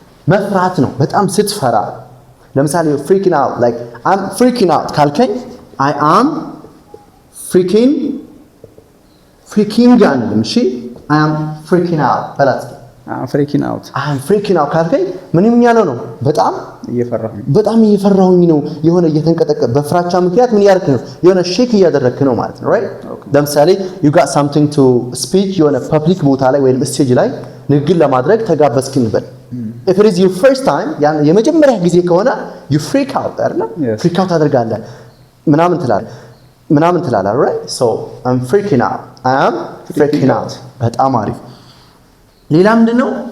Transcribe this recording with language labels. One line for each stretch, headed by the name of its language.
Amharic: መፍራት ነው። በጣም ስትፈራ ለምሳሌ
English: freaking out like I'm freaking out
Amharic: ካልከኝ
English: I am freaking
Amharic: አንልም። እሺ
English: I am freaking out
Amharic: በላስኪ
English: I'm freaking out
Amharic: ካልከኝ ምንም ያለው ነው በጣም እየፈራሁኝ ነው። የሆነ እየተንቀጠቀ በፍራቻ ምክንያት ምን ያርክ ነው? የሆነ ሼክ እያደረክ ነው ማለት ነው። right ለምሳሌ
English: you got something to speak
Amharic: የሆነ ፐብሊክ ቦታ ላይ ወይም ስቴጅ ላይ ንግግር ለማድረግ ተጋበዝክ እንበል።
English: if it is your first time
Amharic: የመጀመሪያ ጊዜ ከሆነ
English: you freak out
Amharic: አይደል? freak out አድርጋለህ ምናምን ትላለህ
English: right so I am freaking out
Amharic: በጣም አሪፍ። ሌላ ምንድነው?